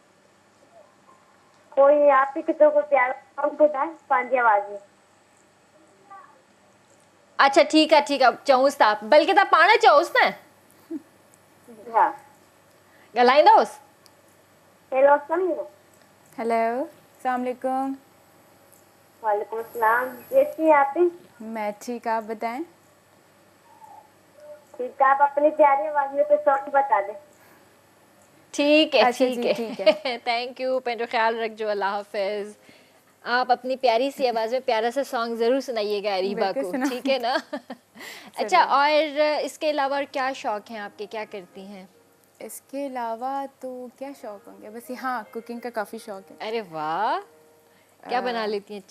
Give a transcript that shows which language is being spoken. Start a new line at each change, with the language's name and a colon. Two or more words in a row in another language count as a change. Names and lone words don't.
Sindhi: कोई आपी किथो को प्यारो सॉन्ग ॿुधाए पंहिंजी आवाज़ में। अच्छा ठीकु आहे चऊंसि था, बल्कि तव्हां पाण चओसि न, हा ॻाल्हाईंदोसि।
Urdu: ہیلو السلام हेलो,
Arabic: السلام علیکم. وعلیکم السلام.
Urdu: کیسی ہیں آپ? میں ٹھیک، آپ بتائیں. ٹھیک ہے، آپ اپنی پیاری آواز میں کوئی سانگ بتا دیں. ٹھیک ہے अच्छा ठीक जी, है ٹھیک ہے.
English: thank you,
Sindhi: पंहिंजो ख्याल रखिजो, अल्लाह हाफिज।
Urdu: آپ اپنی پیاری سی آواز میں پیارا سا سانگ ضرور سنائیے گا اریبہ बिल्कुल को, सुनाऊंगी। ٹھیک ہے نا? اچھا، اور اس کے علاوہ اور کیا شوق ہیں آپ کے، کیا کرتی ہیں? اس کے علاوہ تو کیا شوق ہوں گے، بس ہاں کوکنگ کا کافی شوق ہے. ارے واہ، کیا بنا لیتی ہیں?